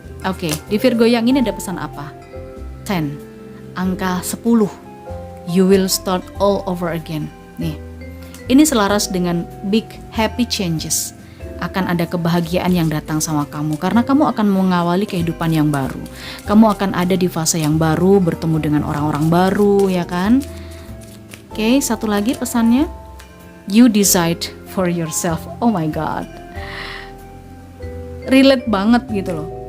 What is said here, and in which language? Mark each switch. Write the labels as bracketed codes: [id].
[id] Oke, di Virgo yang ini ada pesan apa? 10, angka 10. [en] You will start all over again. [id] Nih, ini selaras dengan [en] big happy changes. [id] Akan ada kebahagiaan yang datang sama kamu, karena kamu akan mengawali kehidupan yang baru. Kamu akan ada di fase yang baru, bertemu dengan orang-orang baru, ya kan? Oke, satu lagi pesannya. [en] You decide for yourself. Oh my God. [id] Relate banget gitu loh.